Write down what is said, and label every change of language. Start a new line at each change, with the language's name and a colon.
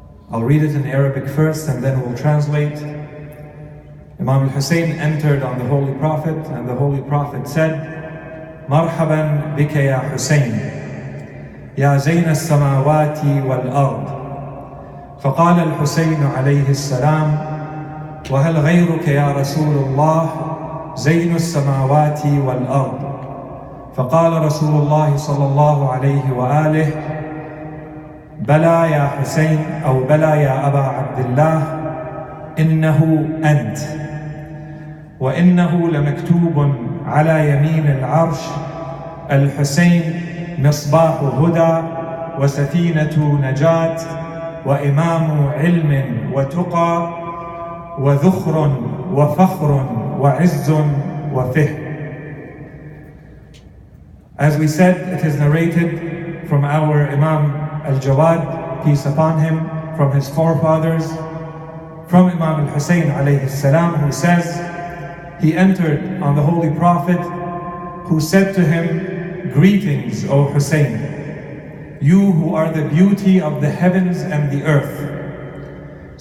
English: I'll read it in Arabic first and then we'll translate. Imam al Hussain entered on the Holy Prophet and the Holy Prophet said,
Arabic: Marhaban bika ya Hussain, يا زين السماوات والأرض. فقال الحسين عليه السلام وهل غيرك يا رسول الله زين السماوات والأرض. فقال رسول الله صلى الله عليه وآله بلى يا حسين أو بلى يا أبا عبد الله إنه أنت، وإنه لمكتوب على يمين العرش الحسين مصباح هدى وسفينة نجاة وإمام علم وتقى وذخر وفخر وعز وفهم.
English: As we said, it is narrated from our Imam al-Jawad, peace upon him, from his forefathers, from Imam al Hussain alayhi salam, who says, he entered on the Holy Prophet, who said to him, Greetings, O Hussain, you who are the beauty of the heavens and the earth.